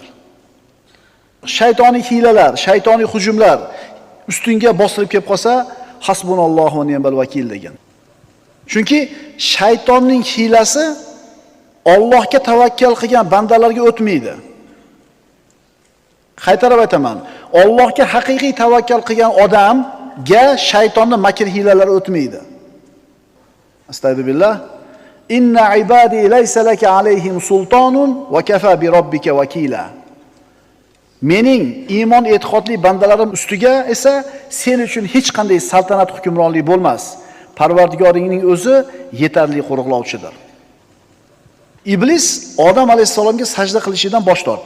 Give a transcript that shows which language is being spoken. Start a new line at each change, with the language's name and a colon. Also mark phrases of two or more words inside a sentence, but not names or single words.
Uzbek: Shaytoniy hilalar, shaytoniy hujumlar ustingga bostirib kelib qolsa,
Arabic: حسبنا الله ونعم الوكيل
Uzbek: degin. Chunki shaytonning hilasi Allohga tavakkal qilgan bandalarga o'tmaydi. Qaytarib aytaman, Allohga haqiqiy tavakkal qilgan odamga shaytonning makr hilalari o'tmaydi. Astagfirullah.
Arabic: إن عبادي ليس لك عليهم سلطان وكفى بربك وكيلا.
Uzbek: Mening iymon e'tiqodli bandalarim ustiga esa sen uchun hech qanday saltanat hukmronlik bo'lmas. Parvardigoringning o'zi yetarli qo'riqlovchidir. Iblis Odam alayhisalomga sajda qilishidan bosh tortdi.